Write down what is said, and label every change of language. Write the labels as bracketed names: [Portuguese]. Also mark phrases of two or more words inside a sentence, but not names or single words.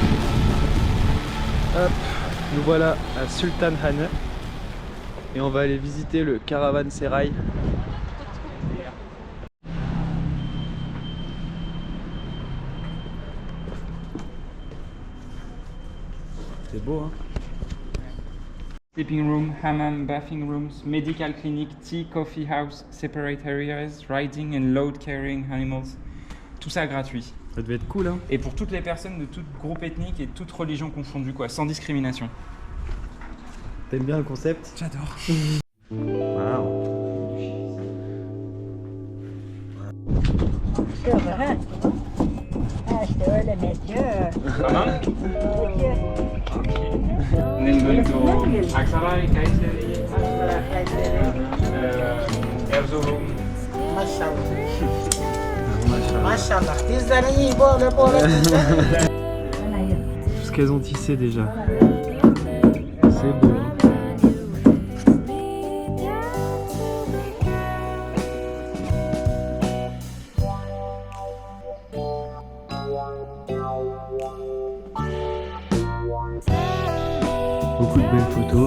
[French] Hop, nous voilà à Sultanhane et on va aller visiter le caravansérail. C'est beau, hein? [English] Sleeping room, hammam, bathing rooms, medical clinic, tea, coffee house, separate areas, riding and load carrying animals. [French] Tout ça gratuit. Ça devait être cool, hein? Et pour toutes les personnes de tout groupe ethnique et toute religion confondue, quoi, sans discrimination. T'aimes bien le concept? J'adore. Wow. [Turkish] İşte öyle Mekke. Tamam. Neyse, Aksaray, Kayseri, Erzurum. Maşallah. Maşallah. Dizlerin iyi böyle böyle dizler. [French] Tout ce qu'elles ont tissé déjà. C'est beau. Beaucoup de belles photos.